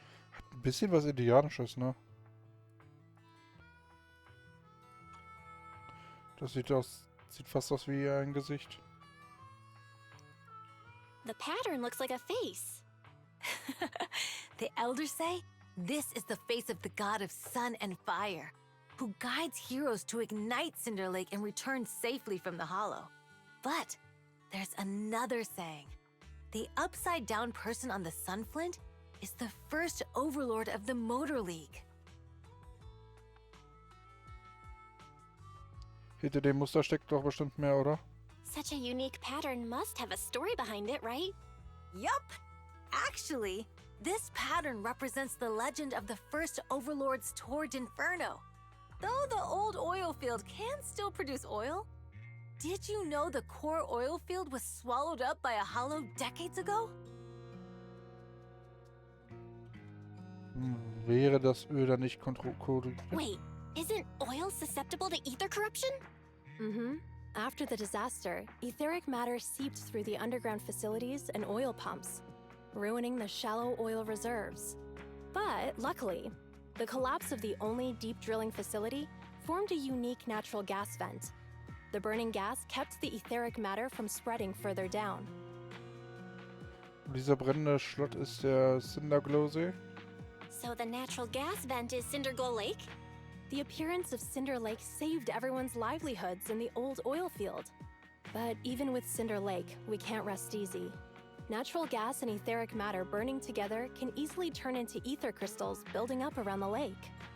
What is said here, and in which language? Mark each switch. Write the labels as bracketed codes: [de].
[de] Hat ein bisschen was Indianisches, ne? Das sieht fast aus wie ein Gesicht. [en] The pattern looks like a face. The elders say this is the face of the god of sun and fire, who guides heroes to ignite Cinder Lake and return safely from the hollow. But there's another saying. The upside-down person on the Sunflint is the first overlord of the Motor League. [de] Hinter dem Muster steckt doch bestimmt mehr, oder? [en] Such a unique pattern must have a story behind it, right? Yup! Actually, this pattern represents the legend of the first overlord's Tour d'Inferno. Though the old oil field can still produce oil, did you know the core oil field was swallowed up by a hollow decades ago? [de] Wäre das Öl dann nicht [en] Wait, isn't oil susceptible to ether corruption? Mm-hmm. After the disaster, etheric matter seeped through the underground facilities and oil pumps, ruining the shallow oil reserves. But luckily, the collapse of the only deep drilling facility formed a unique natural gas vent. The burning gas kept the etheric matter from spreading further down. [de] Dieser brennende Schlott ist der Cinderglow-See. [en] So the natural gas vent is Cinderglow Lake? The appearance of Cinder Lake saved everyone's livelihoods in the old oil field. But even with Cinder Lake, we can't rest easy. Natural gas and etheric matter burning together can easily turn into ether crystals building up around the lake.